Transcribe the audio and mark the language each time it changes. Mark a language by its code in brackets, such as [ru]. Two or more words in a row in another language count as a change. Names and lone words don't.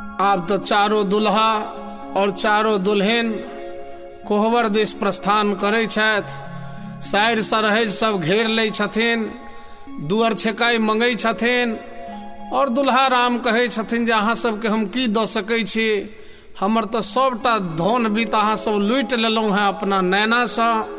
[mai] आब तो चारो दुल्हा और चारो दुल्हन कोहबर दिस प्रस्थान करै छथि। साइड सरहज सब घेर लै छथिन, दुअर छेकाई मंगै छथिन और दुल्हा राम कहै छथिन जे अहाँ सबके हम की दऽ सकै छी, हमर तऽ सबटा धन बीत अहाँ सब लूटि लेलहुँ हैं अपना नैनासँ।